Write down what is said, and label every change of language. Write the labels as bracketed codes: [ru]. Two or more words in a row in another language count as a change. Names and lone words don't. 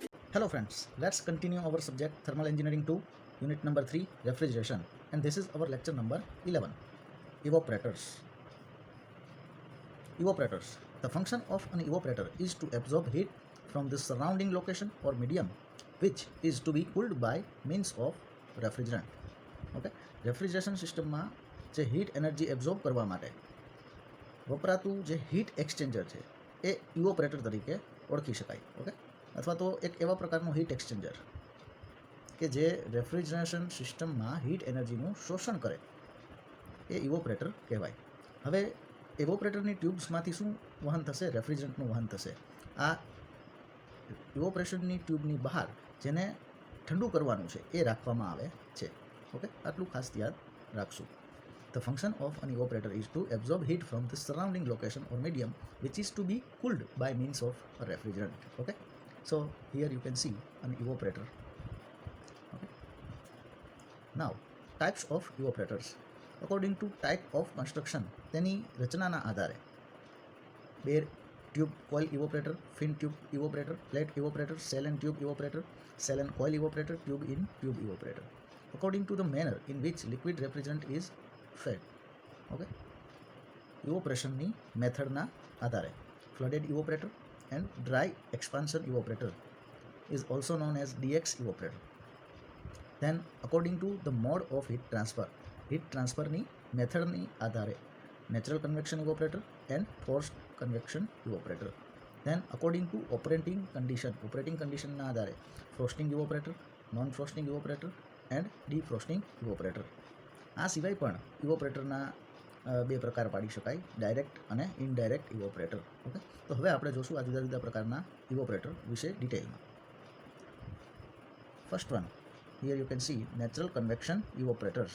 [en] Hello friends, let's continue our subject Thermal Engineering 2, unit number 3, refrigeration, and this is our lecture number 11, evaporators. Evaporators. The function of an evaporator is to absorb heat from the surrounding location or medium which is to be cooled by means of refrigerant. [gu] Okay, [en] refrigeration systemમાં [gu] જે [en] heat energy absorb [gu] કરવા માટે વપરાતું જે [en] heat exchanger [gu] છે એ ઇવોપરેટર તરીકે ઓળખી શકાય. ઓકે, અથવા તો એક એવા પ્રકારનું [en] heat exchanger [gu] કે જે [en] refrigeration systemમાં heat energyનું [gu] શોષણ કરે એ ઇવોપરેટર કહેવાય. હવે [en] evaporatorની tubesમાંથી [gu] શું વહન થશે? રેફ્રિજરન્ટનું વહન થશે. આ [en] evaporationની tubeની [gu] બહાર જેને ઠંડુ કરવાનું છે એ રાખવામાં આવે છે. ઓકે, આટલું ખાસ યાદ રાખશું. [en] The function of an evaporator is to absorb heat from the surrounding location or medium which is to be cooled by means of a refrigerant. Okay, so here you can see an evaporator. Okay, now types of evaporators. According to type of construction, [gu] તેની રચનાના આધારે [en] bare tube coil evaporator, fin tube evaporator, plate evaporator, cell and tube evaporator, cell and coil evaporator, tube in tube evaporator. According to the manner in which liquid refrigerant is fed. Okay, evaporationની [gu] મેથડના આધારે [en] flooded evaporator and dry expansion evaporator is also known as DX evaporator. Then according to the mode of heat transferની [gu] મેથડની આધારે [en] natural convection evaporator and forced convection evaporator. Then according to operating conditionના આધારે frosting evaporator, non-frosting evaporator and defrosting evaporator. [gu] આ સિવાય પણ ઇવોપરેટરના બે પ્રકાર પાડી શકાય, ડાયરેક્ટ અને [en] indirect evaporator. [gu] ઓકે, તો હવે આપણે જોશું આ જુદા જુદા પ્રકારના ઇવોપરેટર વિશે ડિટેલમાં. [en] first one, here you can see natural convection evaporators.